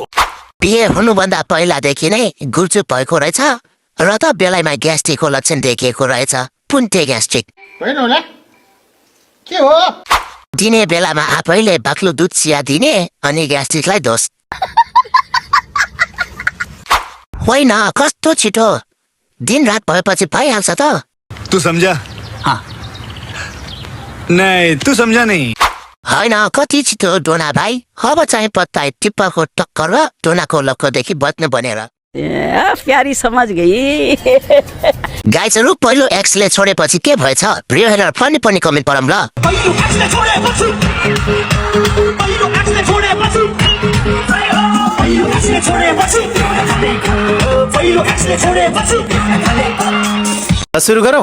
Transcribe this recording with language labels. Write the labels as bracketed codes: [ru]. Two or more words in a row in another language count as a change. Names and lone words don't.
[ne] बिहे हुनुभन्दा पहिलादेखि नै गुल्चुप भएको रहेछ र त बेलायमा ग्यास्ट्रिकको लक्षण देखिएको रहेछ। पुन्टे ग्यास्ट्रिक। होइन होला? के हो? दिने बेलामा आफैले बाक्लो दुध चिया दिने अनि ग्यास्ट्रिकलाई दोष। होइन, कस्तो छिटो दिन रात भएपछि भइहाल्छ त। [hi] तू समझा? हाँ। नहीं, तू समझा नहीं। [ne] होइन, कति छिटो डोना भाइ। अब चाहिँ पत्ता टिप्पाको टक्कर र डोनाको लक्कोदेखि बच्नु बनेर। [hi] प्यारी समझ गई। [ne] गाइजहरू, पहिलो एक्सले छोडेपछि के भएछ? भिडियो हेरेर फनी पनि कमेन्ट पढौँ ल। सुरु गरौँ।